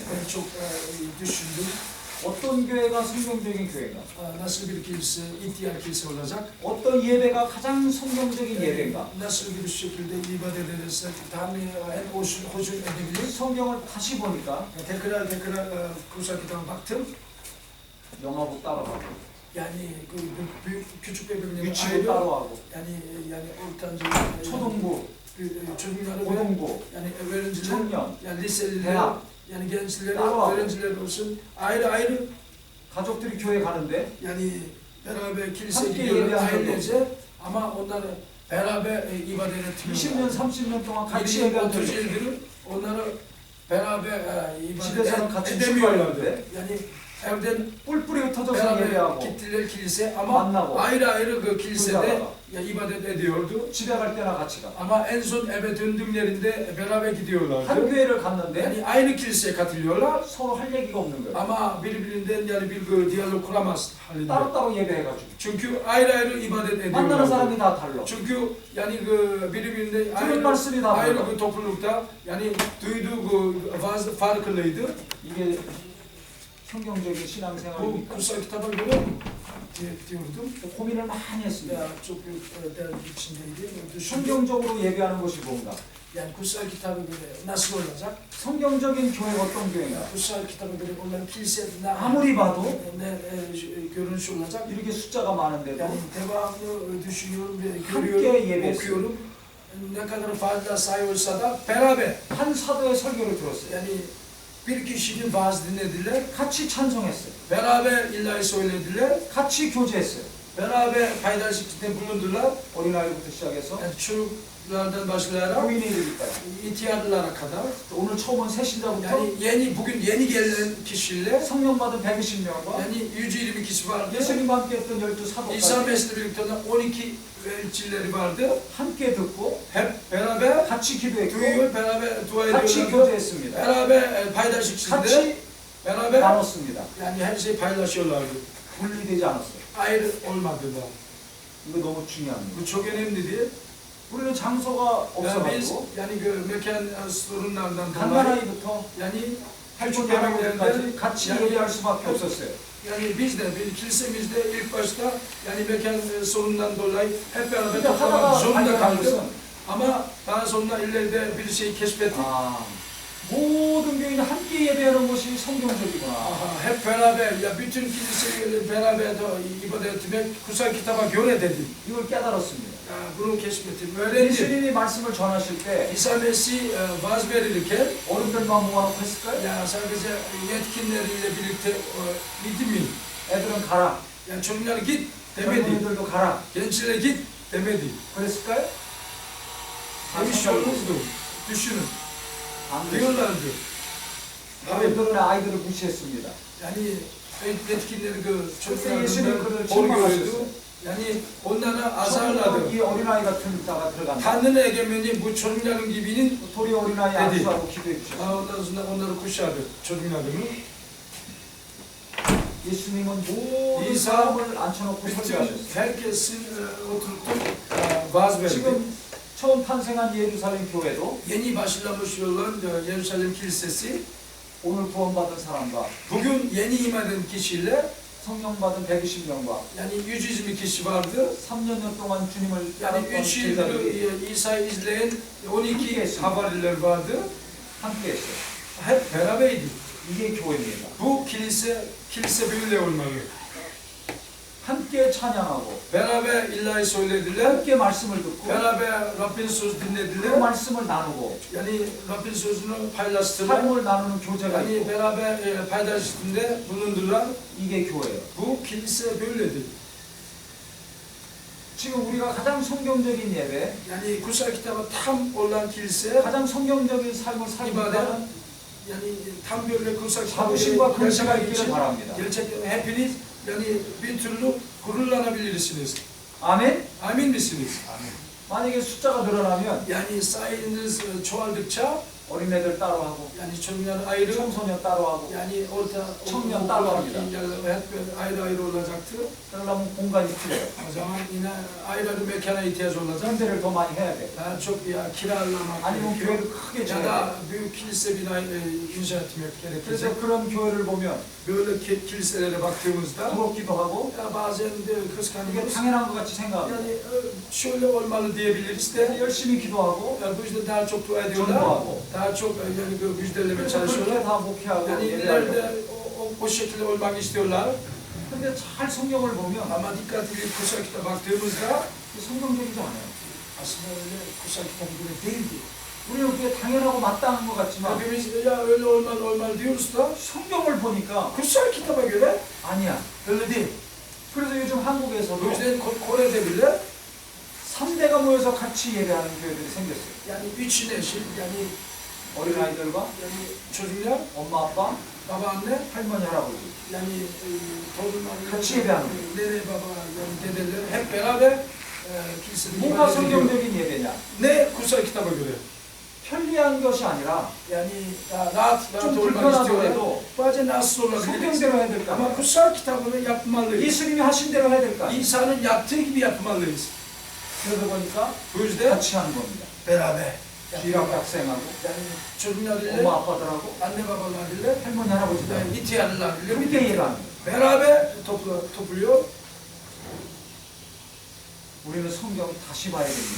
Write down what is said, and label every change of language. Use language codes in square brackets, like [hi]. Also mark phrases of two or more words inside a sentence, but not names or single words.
[tr] Ben çok düşündüm. [ko] 어떤 교회가 성경적인 교회가? [tr] Nasıl bir kilise, ihtiyar kilise olacak? [ko] 어떤 예배가 가장 성경적인 예배인가? [tr] Nasıl bir şekilde ibadet edersek Tanrı'ya en hoşun edebilir? [ko] 성경을 다시 보니까 [tr] Tekrar kutsal kitaba baktım. [ko] 영하고 따라가고 [tr] Yani küçük bebeklerin [ko] 유치부 [tr] ayrı, [ko] 따라하고 [tr] yani ortanca [ko] 초등부, [tr] çocukları ve [ko] 고등부, [tr] yani öğrenciler, [ko] 청년, [tr] yani liseliler, [ko] 대학 [tr] yani gençler, [ko] 따로 [tr] öğrenciler olsun ayrı [ko] 가족들이 교회 가는데 [tr] yani beraber kiliseye [ko] 함께 [tr] gidiyorlar [ko] 예배하는 [tr] ailece ama onları beraber ibadet [ko] 20년, [tr] etmiyorlar. [ko] 30년 동안 같이 20, 예배한 30 적이 [tr] yıldır onları beraber [ko] 집에서는 같이 [tr] edemiyorlardı. [ko] 출발했는데 [tr] Yani evden [ko] 뿔뿔이 흩어져서 [tr] beraber [ko] 예배하고 [tr] gittiler kilise ama [ko] 만나고 [tr] ayrı kilisede [ko] 그러다가 [tr] ya ibadet ediyordu. [ko] 집에 갈 때나 같이 가. [tr] Ama en son eve döndüklerinde beraber [ko] 한 [tr] gidiyorlardı. [ko] 교회를 갔는데 [tr] Yani aynı kiliseye katılıyorlar [ko] 서로 할 얘기가 없는 거예요. [tr] ama birbirinden yani bir diyalog kuramaz halinde. [ko] 따로따로 예배해가지고 [tr] Çünkü ayrı ibadet [ko] 만나는 [tr] ediyorlar. [ko] 사람이 다 달라. [tr] Çünkü yani birbirinde [ko] 들은 말씀이 다 [tr] ayrı [ko] 달라. [tr] bir toplulukta yani duyduğu bazı farklıydı. [ko] 이게 성경적인 [tr] Bu [ko] 신앙생활이니까 [tr] kutsal kitaba göre diyordum. [ko] 고민을 많이 했습니다. [tr] Ya çok büyük derdi içindeydi. Düşündüm. [ko] 성경적으로 예배하는 것이 뭔가? [tr] Yani kutsal kitaba göre nasıl olacak? [ko] 성경적인 교회가 어떤 교회인가? [tr] Kutsal kitaba göre onların kilisede [ko] 아무리 봐도 [tr] ne görünüş olacak? [ko] 이렇게 숫자가 많은데도 [tr] Yani devamlı düşünüyorum ve [ko] 함께 [tr] görüyorum, [ko] 예배했어요. [tr] okuyorum. Ne kadar fazla sayı olsa da beraber. [ko] 한 사도의 설교를 들었어요. [tr] Yani bir kişinin vaaz dinlediler, [ko] 같이 찬송했어요. [tr] beraber ilahi söylediler, [ko] 같이 교제했어요. [tr] beraber paydaşlıkta bulundular. [ko] 어린아이부터 시작해서 [tr] Yani çocuklardan başlayarak [ko] 노인에 이르기까지. [tr] ihtiyarlara kadar. [ko] 오늘 처음 온 새신자부터 [tr] Yani bugün yeni gelen kişiler, [ko] 성령 받은 120명과 [tr] yani 120 kişi vardı. [ko] 예수님과 함께 했던 12 [tr] İsa [ko] 사도까지 [tr] Mesih'le birlikte olan 12 elçileri vardı. [ko] 함께 듣고 [tr] Hep beraber [ko] 같이 기도했고 [tr] duyuyor, beraber dua [ko] 같이 [tr] ediyorlardı. [ko] 교제했습니다. [tr] Beraber paydaşlık içinde, [ko] 같이 [tr] beraber [ko] 나눴습니다. [tr] yani her şeyi paylaşıyorlardı. [ko] 분리되지 않았어요. [tr] Ayrı olmadılar. [ko] 이거 너무 중요합니다. [tr] Bu çok önemli değil. [ko] 우리는 장소가 [tr] Yani biz [ko] 없어가지고 [tr] yani mekan sorunlardan dolayı [ko] 갓난아이부터 [tr] yani [ko] 할줄 [tr] küçük [ko] 아는 [tr] bebeklerden [ko] 분들까지 같이 [tr] yani, [ko] 예배할 수밖에 없었어요. [tr] yani biz de bir kilisemizde ilk başta yani mekan sorunundan dolayı hep beraber [ko] 근데 [tr] toplamak [ko] 하다가 [tr] zorunda [ko] 발견한 [tr] kaldık. [ko] 것은 [tr] Ama daha sonra ileride bir şey keşfettik. [ko] 아, 모든 교인이 함께 예배하는 것이 성경적이구나. [tr] Aha, hep beraber ya bütün kiliseyle beraber de ibadet etmek kutsal kitaba göre dedim. [ko] 이걸 깨달았습니다. [tr] Ya, bunu keşfettim, öğrendim. [ko] 예수님이 말씀을 전하실 때 [tr] İsa Mesih vaaz verirken [ko] 어른들만 모아놓고 했을까요? [tr] ya sadece yetkinleriyle birlikte gitti mi? [ko] 애들은 가라. [tr] Yani çocuklar git demedi. [ko] 젊은이들도 가라. [tr] Gençlere git demedi. [ko] 그랬을까요? [tr] Demiş olurdu. Düşünün. [ko] 안 그랬어요. [tr] Diyorlardı. [ko] 어른들은 아이들을 무시했습니다. [tr] Yani yetkinleri [ko] 그때 예수님 [tr] çocuklarından [ko] 그들을 [tr] hor gördü. [ko] 책망하셨어요. [tr] Yani onlara azarladı. [ko] 이 어린아이 같은 자가 들어간다. [tr] Tanrı'nın egemenliği bu çocukların gibinin [ko] 도리 어린아이 [tr] dedi. [ko] 안수하고 기도해 주셨어요. [tr] Ondan sonra onları kuşadı çocuklarını. [ko] 예수님은 모든 [tr] İsa [ko] 사람을 앉혀놓고 [tr] bütün [ko] 설교하셨어요. [tr] herkesi oturtup vaaz verdi. [ko] 지금 처음 탄생한 예루살렘 교회도 [tr] Yeni başlamış olan Yerusalem Kilisesi [ko] 오늘 구원받은 사람과 [tr] bugün yeni iman eden kişiyle [ko] 성령 받은 120명과 [tr] yani 120 kişi vardı. [ko] 3년 동안 주님을 [tr] Yani [ko] 따랐던 [tr] 3 yıldır [ko] 제자들이 [tr] İsa'yı izleyen 12 Hamle havariler vardı. [ko] 함께 했어요. [tr] Hep beraberdi. [ko] 이게 교회입니다. [tr] Bu kilise böyle olmalı. [ko] 함께 찬양하고 [tr] Beraber ilahi söylediler. [ko] 함께 말씀을 듣고 [tr] Beraber Rabbin söz [ko] 그 [tr] dinlediler. [ko] 말씀을 나누고 [tr] Yani Rabbin sözünü paylaştılar. [ko] 삶을 나누는 교제가 [tr] Yani [ko] 있고 [tr] beraber paylaşımda bulundular. [ko] 이게 교회예요. [tr] Bu kilise böyledir. [ko] 지금 우리가 가장 성경적인 예배, [tr] Yani kutsal kitabı tam olan kilise, [ko] 가장 성경적인 삶을 살고 [tr] 이바데, [ko] 있다는 [tr] yani tam böyle kutsal kitabı [ko] 자부심과 근시가 [tr] yaşamak [ko] 있기를 [tr] için [ko] 바랍니다. [tr] gerçekten hepiniz yani bir türlü gururlanabilirsiniz. [ko] 아멘? [tr] Amin misiniz? [ko] 만약에 숫자가 늘어나면 [tr] Yani sayınız çoğaldıkça [ko] 어린애들 따로 하고 [tr] yani çocuklar ayrı, [ko] 청소년 따로 하고 [tr] yani orta [ko] 청년 [tr] okul, [ko] 따로 [tr] okul, [ko] 합니다. [tr] hep ayrı ayrı olacaktır. [ko] 그러려면 공간이 필요해요. [tr] O zaman yine ayrı ayrı mekana ihtiyaç olacak. [ko] 전대를 더 많이 해야 돼. [tr] Daha çok ya kiralamak [ko] 아니면 [tr] gerekiyor. [ko] 교회를 크게 [tr] Ya [ko] 지어야 돼. [tr] da büyük kilise bina inşa etmek gerekecek. [ko] 그래서 그런 교회를 보면 [tr] Böyle kiliselere baktığımızda [ko] 부럽기도 하고 [tr] ya bazen de [ko] 이게 [tr] kıskanıyoruz. [ko] 당연한 것 같이 생각합니다. [tr] Yani şöyle olmalı diyebiliriz de [ko] 열심히 기도하고 [tr] bu yüzden daha çok dua ediyorlar. [ko] 전도하고 [tr] Daha çok yani müjdelemeye [ko] 그래서 [tr] çalışıyorlar. [ko] 그렇게 다 목회하고 [tr] Yani [ko] 예배하려고 [tr] ileride o şekilde olmak istiyorlar. [ko] 근데 잘 성경을 보면 [tr] Ama dikkat edip kutsal kitaba baktığımızda [ko] 성경적이지 않아요. [tr] aslında öyle kutsal kitaba göre değildi. [ko] 우리는 그게 당연하고 마땅한 것 같지만 [tr] Hepimiz ya öyle olmalı diyoruz da [ko] 성경을 보니까 [tr] kutsal kitaba göre [ko] 아니야. [tr] öyle değil. [ko] 그래서 요즘 [tr] O [ko] 한국에서도 [tr] yüzden Kore'de bile [ko] 3대가 모여서 같이 예배하는 교회들이 생겼어요. [tr] yani üç nesil yani [ko] 어린아이들과 [tr] yani çocuklar, [ko] 엄마, 아빠, [tr] babaanne [ko] 할머니, 할아버지 [tr] yani torunlar, [ko] 같이 예배하는 [tr] nene baba yani dedeler hep beraber kilisede [ko] 뭐가 [tr] ibadet ediyor. [ko] 성경적인 예배냐? [tr] Ne kutsal kitaba göre? [ko] 편리한 것이 아니라 [tr] Yani rahat [ko] 좀 [tr] olmak istiyorlar. [ko] 불편하더라도 [tr] Bazen rahatsız olabilir. [ko] 성경대로 해야 될까? [tr] Ama kutsal kitabını yapmalıyız. [ko] 예수님이 하신 대로 해야 될까? [tr] İsa'nın yaptığı gibi yapmalıyız. [ko] 그러다 보니까 [tr] Bu yüzden [ko] 같이 하는 겁니다. [tr] beraber. [ko] 귀락 학생하고 [tr] Yani çocuklarıyla, [ko] 엄마, 아빠들하고 [tr] anne babalarıyla, [ko] 할머니, 할아버지들 [tr] ihtiyarlarıyla [ko] 함께 [tr] birlikte [ko] 예배하는 거예요. [tr] beraber topluyor. [ko] 우리는 성경 다시 봐야 됩니다.